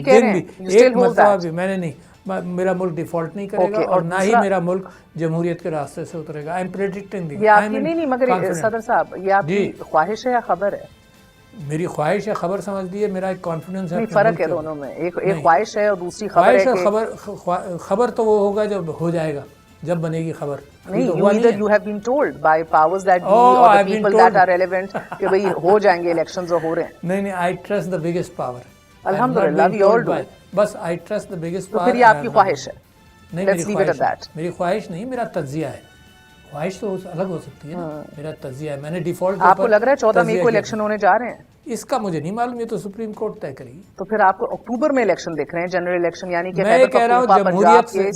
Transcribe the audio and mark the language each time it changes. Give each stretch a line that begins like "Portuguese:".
Urdu: دن بھی ایک مرتبہ بھی میں نے نہیں، میرا ملک ڈیفالٹ نہیں کرے گا اور نہ ہی میرا ملک جمہوریت کے راستے سے اترے گا.
English: I am predicting.
Urdu: نہیں، مگر صدر صاحب یہ آپ کی خواہش ہے یا خبر ہے؟ میری خواہش ہے، خبر سمجھ لیے، میرا ایک کانفیڈنس ہے. فرق ہے دونوں میں، ایک خواہش ہے اور دوسری خبر ہے. خبر تو وہ ہوگا جب ہو جائے گا، جب بنے گی خبر. نہیں،
English: you have been told by powers that be or the people that are relevant
Urdu: کہ بھئی ہو جائیں گے الیکشنز اور ہو رہے ہیں. نہیں،
English: I trust the biggest power. الحمدللہ we all do.
Urdu: بس
English: I trust the biggest power.
Urdu: تو پھر یہ آپ کی خواہش ہے. نہیں، میری خواہش نہیں، میرا تجزیہ ہے. خواہش تو الگ ہو سکتی ہے نا، میرا تجزیہ ہے. میں نے ڈیفالٹ. آپ کو لگ رہا ہے 14 مئی کو الیکشن ہونے جا رہے ہیں؟ اس کا مجھے نہیں معلوم، یہ تو سپریم کورٹ طے کرے گی. تو پھر آپ کو اکتوبر میں الیکشن دیکھ رہے ہیں، جنرل الیکشن، یعنی کہ میں کہہ رہا ہوں جمہوریت سے